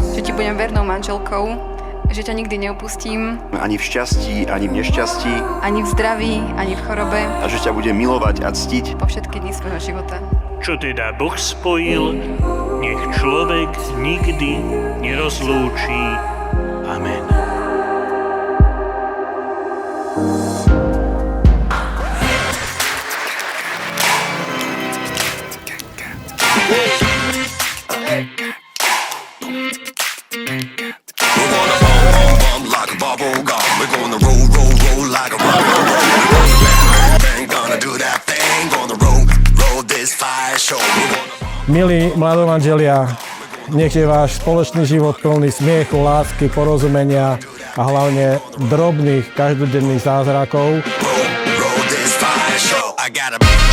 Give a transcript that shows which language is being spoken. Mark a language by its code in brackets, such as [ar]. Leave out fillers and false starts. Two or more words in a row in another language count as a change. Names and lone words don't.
[sk] že ti budem vernou manželkou, že ťa nikdy neopustím, Ani v šťastí, ani v nešťastí. ani v zdraví, ani v chorobe, A že ťa budem milovať a ctiť. po všetky dni svojho života. Čo teda Boh spojil, nech človek nikdy nerozlúči. Amen. [en] Like a bubble gum, we're gonna roll like a rubber. Bang, gonna do that thing, gonna roll this fire show. [sk] Milí mladomanželia, nech je váš spoločný život plný smiechu, lásky, porozumenia a hlavne drobných každodenných zázrakov. [en] Roll this fire show. I gotta.